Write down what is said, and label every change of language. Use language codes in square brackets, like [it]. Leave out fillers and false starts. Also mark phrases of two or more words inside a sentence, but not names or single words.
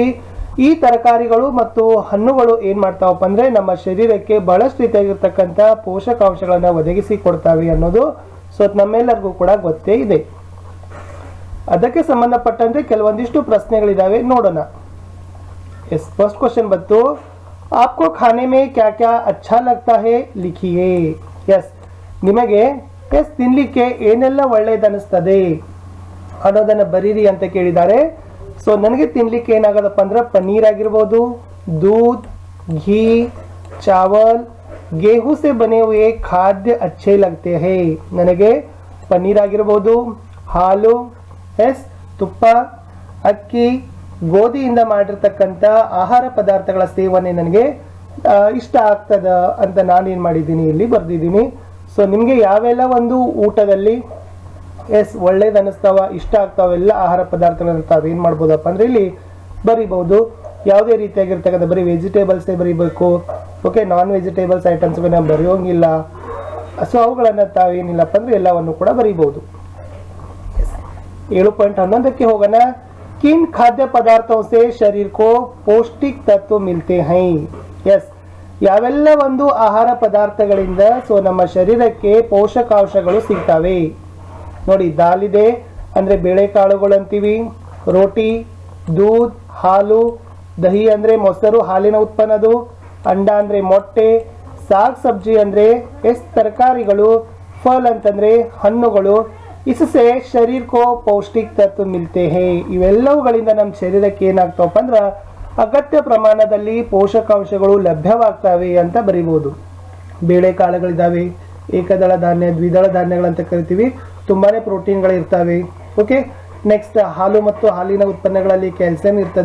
[kn] ಈ ತರಕಾರಿಗಳು ಮತ್ತು ಹಣ್ಣುಗಳು ಏನ್ ಮಾಡ್ತಾವಪ್ಪ ಅಂದ್ರೆ ನಮ್ಮ ಶರೀರಕ್ಕೆ ಬಹಳಷ್ಟು ರೀತಿಯಾಗಿರ್ತಕ್ಕಂಥ ಪೋಷಕಾಂಶಗಳನ್ನ ಒದಗಿಸಿ ಕೊಡ್ತಾವೆ ಅನ್ನೋದು ಸೊ ನಮ್ಮೆಲ್ಲರಿಗೂ ಕೂಡ ಗೊತ್ತೇ ಇದೆ. ಅದಕ್ಕೆ ಸಂಬಂಧಪಟ್ಟಂತೆ ಕೆಲವೊಂದಿಷ್ಟು ಪ್ರಶ್ನೆಗಳಿದಾವೆ, ನೋಡೋಣ. ಎಸ್, [en] first question [kn] ಬಂತು, [hi] आपको खाने में क्या क्या अच्छा लगता है लिखिए. [kn] ಎಸ್, ನಿಮಗೆ ತಿನ್ಲಿಕ್ಕೆ ಏನೆಲ್ಲ ಒಳ್ಳೇದನಿಸ್ತದೆ ಅನ್ನೋದನ್ನ ಬರೀರಿ ಅಂತ ಕೇಳಿದ್ದಾರೆ. ಸೊ ನನಗೆ ತಿನ್ಲಿಕ್ಕೆ ಏನಾಗದಪ್ಪ ಅಂದ್ರೆ ಪನ್ನೀರ್ ಆಗಿರ್ಬೋದು, [hi] दूध, घी, चावल, गेहूं से बने हुए खाद्य अच्छे लगते हैं. [kn] ನನಗೆ ಪನ್ನೀರ್ ಆಗಿರ್ಬೋದು, ಹಾಲು, ಎಸ್, ತುಪ್ಪ, ಅಕ್ಕಿ, ಗೋಧಿಯಿಂದ ಮಾಡಿರ್ತಕ್ಕಂಥ ಆಹಾರ ಪದಾರ್ಥಗಳ ಸೇವನೆ ನನಗೆ ಇಷ್ಟ ಆಗ್ತದ ಅಂತ ನಾನೇನು ಮಾಡಿದ್ದೀನಿ, ಇಲ್ಲಿ ಬರ್ದಿದ್ದೀನಿ. ಸೊ ನಿಮಗೆ ಯಾವೆಲ್ಲ ಒಂದು ಊಟದಲ್ಲಿ ಒಳ್ಳೇದು ಅನ್ನಿಸ್ತಾವ, ಇಷ್ಟ ಆಗ್ತಾವ ಎಲ್ಲ ಆಹಾರ ಪದಾರ್ಥಗಳನ್ನ ತಾವೇನು ಮಾಡ್ಬೋದಪ್ಪ ಅಂದ್ರೆ ಇಲ್ಲಿ ಬರಿಬಹುದು. ಯಾವುದೇ ರೀತಿಯಾಗಿರ್ತಕ್ಕಂಥ ಬರೀ ವೆಜಿಟೇಬಲ್ಸೇ ಬರೀಬೇಕು, ಓಕೆ. [en] non vegetables [kn] ಐಟಮ್ಸ್ಗಳನ್ನ ಬರೆಯೋಂಗಿಲ್ಲ. ಸೊ ಅವುಗಳನ್ನು ತಾವೇನಿಲ್ಲಪ್ಪ ಅಂದ್ರೆ ಎಲ್ಲವನ್ನು ಕೂಡ ಬರೀಬಹುದು. 7.11ಕ್ಕೆ ಹೋಗೋಣ. [hi] किन खाद्य पदार्थों से शरीर को पौष्टिक तत्व मिलते हैं. [kn] ಎಸ್, ಯಾವೆಲ್ಲ ಒಂದು ಆಹಾರ ಪದಾರ್ಥಗಳಿಂದ ಸೊ ನಮ್ಮ ಶರೀರಕ್ಕೆ ಪೋಷಕಾಂಶಗಳು ಸಿಗ್ತವೆ ನೋಡಿ. ದಾಲ್ ಇದೆ ಅಂದ್ರೆ ಬೇಳೆಕಾಳುಗಳು ಅಂತೀವಿ, [hi] रोटी, दूध, [kn] ಹಾಲು, ದಹಿ ಅಂದ್ರೆ ಮೊಸರು, ಹಾಲಿನ ಉತ್ಪನ್ನದು, ಅಂಡ ಅಂದ್ರೆ ಮೊಟ್ಟೆ, [hi] साग सब्जी [kn] ಅಂದ್ರೆ ತರಕಾರಿಗಳು, ಫಲ್ ಅಂತಂದ್ರೆ ಹಣ್ಣುಗಳು. [hi] इससे शरीर को पौष्टिक तत्व मिलते हैं. [kn] ಇವೆಲ್ಲವುಗಳಿಂದ ನಮ್ಮ ಶರೀರಕ್ಕೆ ಏನಾಗ್ತಾವಪ್ಪ ಅಂದ್ರೆ ಅಗತ್ಯ ಪ್ರಮಾಣದಲ್ಲಿ ಪೋಷಕಾಂಶಗಳು ಲಭ್ಯವಾಗ್ತವೆ ಅಂತ ಬರೀಬಹುದು. ಬೇಳೆಕಾಳುಗಳಿದಾವೆ, ಏಕದಳ ಧಾನ್ಯ, ದ್ವಿದಳ ಧಾನ್ಯಗಳಂತ ಕರಿತೀವಿ, ತುಂಬಾನೇ ಪ್ರೋಟೀನ್ಗಳು ಇರ್ತವೆ. ಓಕೆ. ನೆಕ್ಸ್ಟ್, ಹಾಲು ಮತ್ತು ಹಾಲಿನ ಉತ್ಪನ್ನಗಳಲ್ಲಿ ಕ್ಯಾಲ್ಸಿಯಂ ಇರ್ತದ.